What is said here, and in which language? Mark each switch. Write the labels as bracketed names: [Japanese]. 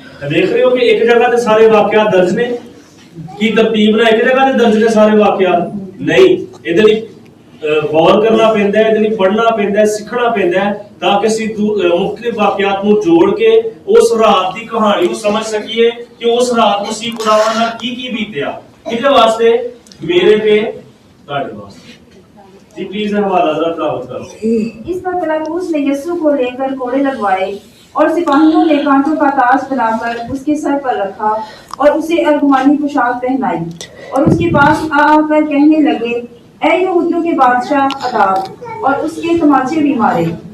[Punjabi] دیکھ رہے ہو کہ ایک جگہ تے سارے واقعات درج نے کی ترتیب نہ ایک جگہ تے درج نے سارے واقعات نہیں. ادھر غور کرنا پیندا ہے, ادھر پڑھنا پیندا ہے, سیکھنا پیندا ہے تاکہ اسی مختلف واقعات نو جوڑ کے اس رات دی کہانی نو سمجھ سکیے کہ اس رات مسیح خداوند نال کی بیتیا. کدے واسطے؟ میرے تے تہاڈے واسطے. جی پلیز حوالہ ذرا تلاوت کرو. [Urdu] اس پر پلاطس نے یسوع کو لے کر کوڑے لگوائے اور سپاہیوں نے کانٹوں کا تاج بنا کر اس کے سر پر رکھا اور اسے ارغوانی پوشاک پہنائی اور اس کے پاس آ کر کہنے لگے, اے یہودیوں کے بادشاہ عذاب, اور اس کے تماچے بھی مارے.